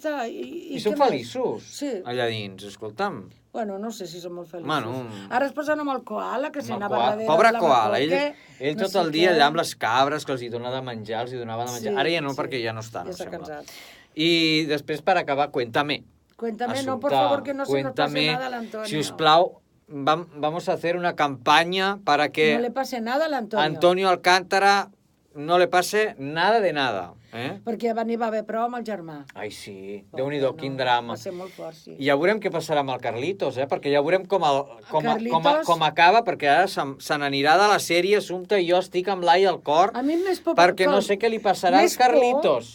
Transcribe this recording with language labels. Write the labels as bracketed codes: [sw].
[ca] I són feliços, allà dins, escolta'm. Bueno, no sé si són molt feliços. Bueno, ara es posen amb el koala, que s'anava darrere pobre koala, ell tot el dia allà amb les cabres que els hi dona de menjar, Ara ja no, perquè ja no estan, em sembla. I després, per acabar, cuéntame. [es] Cuéntame, no, por favor, que no se nos pase nada al Antonio. [ca] Si us plau, [es] vamos a hacer una campaña para que... No le pase nada al Antonio. Antonio Alcántara no le pase nada de nada. [ca] Perquè n'hi va haver prou amb el germà. Ai, sí. Déu-n'hi-do, quin drama. Va ser molt fort, sí. I ja veurem què passarà amb el Carlitos, perquè ja veurem com acaba, perquè ara se n'anirà de la sèrie, Assumpta, i jo estic amb l'ai al cor, perquè no sé què li passarà al Carlitos.